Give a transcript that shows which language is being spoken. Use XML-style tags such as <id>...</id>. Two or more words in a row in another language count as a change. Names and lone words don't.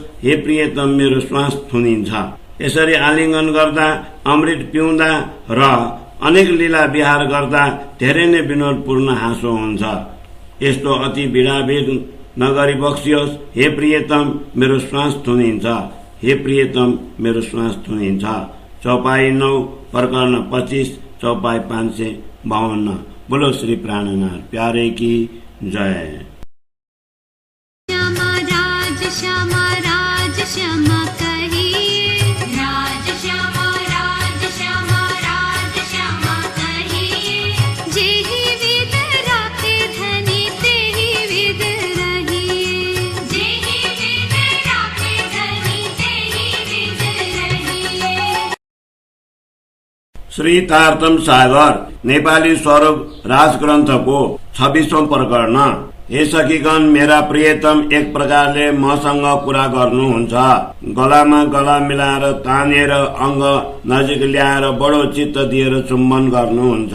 <ne>हे प्रियतम, मेरो श्वास थुनिन्छ। यसरी आलिङ्गन गर्दा, अमृत पिउँदा र अनेक लीला विहार गर्दा धेरै नै विनोदपूर्ण हाँसो हुन्छ। यस्तो अति भिडाभिड नगरी बक्सियोस्। हे प्रियतम, मेरो श्वास थुनिन्छ। हे प्रियतम, मेरो श्वास थुनिन्छ। चौपाई 9 प्रकरण 25 चौपाई 552।</ne> <hi>बोलो श्री प्राणनाथ प्यारे की जय। श्यामा राज श्यामा राज श्यामा कहिए, राज श्यामा राज श्यामा राज श्यामा कहिए। जेहि विद राखे धनी तेहि विद रहिए, जेहि विद राखे धनी तेहि विद रहिए।</hi> <ne>श्री तारतम सागर नेपाली स्वरूप राजग्रन्थको 26औं प्रकरण। हे सखीगण, मेरा प्रियतम एक प्रकारले मसँग कुरा गर्नुहुन्छ। गलामा गला मिलाएर तानेर अङ्ग नजिक ल्याएर बडो चित्त दिएर चुम्बन गर्नुहुन्छ।</ne>